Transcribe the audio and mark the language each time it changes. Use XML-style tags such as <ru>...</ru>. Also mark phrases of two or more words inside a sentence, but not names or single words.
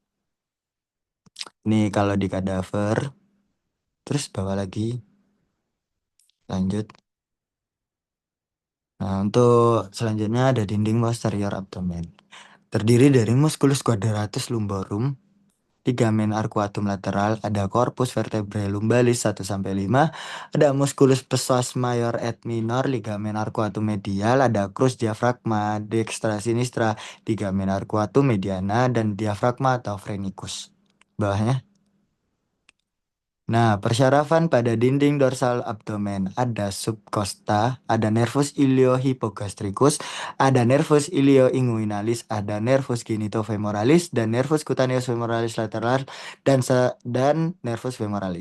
<id>Nih kalau di kadaver, terus bawa lagi, lanjut. Nah, untuk selanjutnya ada dinding posterior abdomen. Terdiri dari</id> <la>musculus quadratus lumborum,</la> <id>ligamen arcuatum lateral, ada</id> <la>corpus vertebrae lumbalis</la> <id>1 sampai 5, ada</id> <la>musculus psoas major et minor,</la> <id>ligamen arcuatum medial, ada crus diafragma,</id> <la>dextra sinistra,</la> <id>ligamen arcuatum mediana, dan diafragma atau phrenicus. Bawahnya. Nah, persyarafan pada dinding dorsal abdomen ada subcosta, ada</id> <la>nervus iliohypogastricus,</la> <id>ada</id> <la>nervus ilioinguinalis,</la> <id>ada</id> <la>nervus genitofemoralis,</la> <id>dan</id> <la>nervus cutaneus femoralis</la> <id>lateral, dan</id> <la>nervus femoralis.</la>